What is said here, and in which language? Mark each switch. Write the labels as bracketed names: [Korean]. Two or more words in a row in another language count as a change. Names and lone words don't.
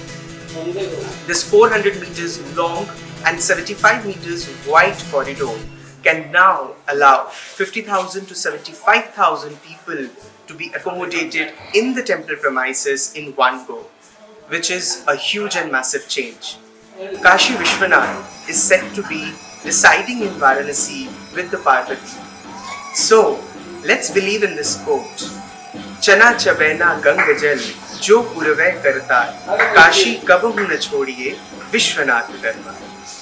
[English] This 400 meters long and 75 meters wide corridor can now allow 50,000 to 75,000 people to be accommodated in the temple premises in one go, which is a huge and massive change. Kashi Vishwanath is said to be residing in Varanasi with the Parvati. So, let's believe in this quote. [Hindi] चना चबैना गंग जल जो पुरवै करता, काशी कबहु न छोड़िए विश्वनाथ दरबार।